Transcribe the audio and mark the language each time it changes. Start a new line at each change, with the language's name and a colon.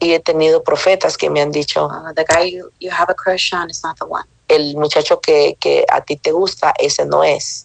Spanish: Y he tenido profetas que me han dicho.
English: The guy you have a crush on is not the one.
Spanish: El muchacho que a ti te gusta, ese no es.